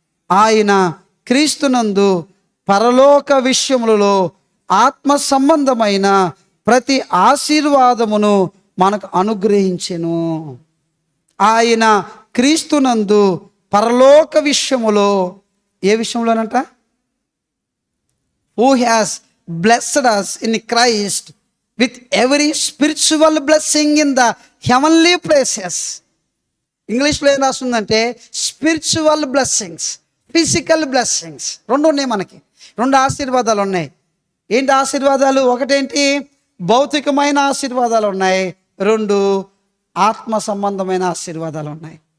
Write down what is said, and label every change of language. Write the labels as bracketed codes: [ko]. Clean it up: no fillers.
[te] ఆయన క్రీస్తునందు పరలోక విషయములలో ఆత్మ సంబంధమైన ప్రతి ఆశీర్వాదమును మనకు అనుగ్రహించెను. ఆయన క్రీస్తునందు పరలోక విషయములో, ఏ విషయంలోనంట? [en] Who has blessed us in Christ with every spiritual blessing in the heavenly places. [te] ఇంగ్లీష్లో ఏం రాస్తుందంటే స్పిరిచువల్ బ్లెస్సింగ్స్, ఫిజికల్ బ్లెస్సింగ్స్. రెండు ఉన్నాయి, మనకి 2 ఆశీర్వాదాలు ఉన్నాయి. ఏంటి ఆశీర్వాదాలు? ఒకటేంటి? భౌతికమైన ఆశీర్వాదాలు ఉన్నాయి. 2 ఆత్మ సంబంధమైన ఆశీర్వాదాలు ఉన్నాయి.